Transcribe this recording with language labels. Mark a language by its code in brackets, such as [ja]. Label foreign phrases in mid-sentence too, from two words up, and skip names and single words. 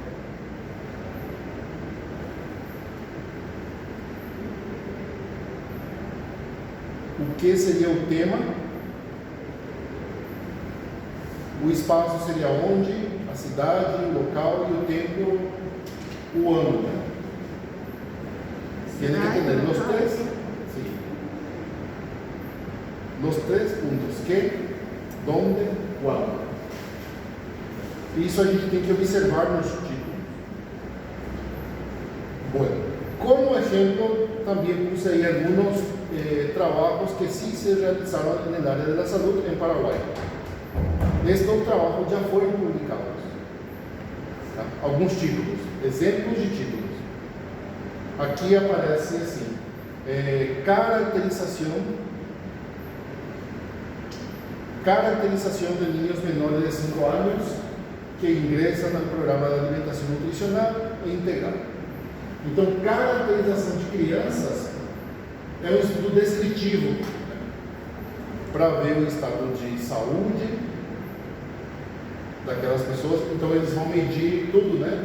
[pt] O que seria o tema? O espaço seria onde, a cidade, o local e o tempo, o ano. [es] Tiene que tener los tres, sí. Los 3 puntos: que, donde, [pt] quando. Isso a gente tem que observar nos títulos. [es] Bueno, como ejemplo, también puse ahí algunos trabajos que sí se realizaron en el área de la salud en Paraguay. Estos trabajos ya fueron publicados. ¿Tá? Algunos títulos, [pt] exemplos de títulos. Aqui aparece assim: [es] caracterización de niños menores de 5 años que ingresan al programa de alimentación nutricional e integral. [pt] Então, caracterização de crianças é um estudo descritivo para ver o estado de saúde daquelas pessoas. Então, eles vão medir tudo, né?